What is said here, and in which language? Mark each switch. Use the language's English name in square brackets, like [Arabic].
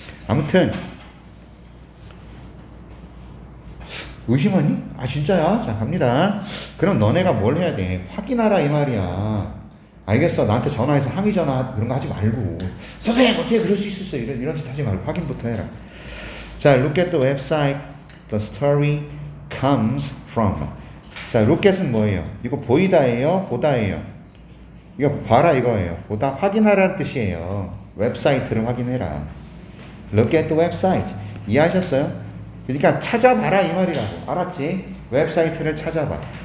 [Korean] 아무튼 의심하니? 아 진짜야? 자 갑니다. 그럼 너네가 뭘 해야 돼? 확인하라 이 말이야. 알겠어. 나한테 전화해서 항의 전화 그런 거 하지 말고 선생님 어떻게 그럴 수 있었어요? 이런 짓 하지 말고 확인부터 해라. [English] 자, look at the website the story comes from. [Korean] 자, look at은 뭐예요? 이거 보이다예요? 보다예요? 이거 봐라 이거예요. 보다 확인하라는 뜻이에요. 웹사이트를 확인해라. [English] look at the website. [Korean] 이해하셨어요? 그러니까 찾아봐라 이 말이라고. 알았지? 웹사이트를 찾아봐.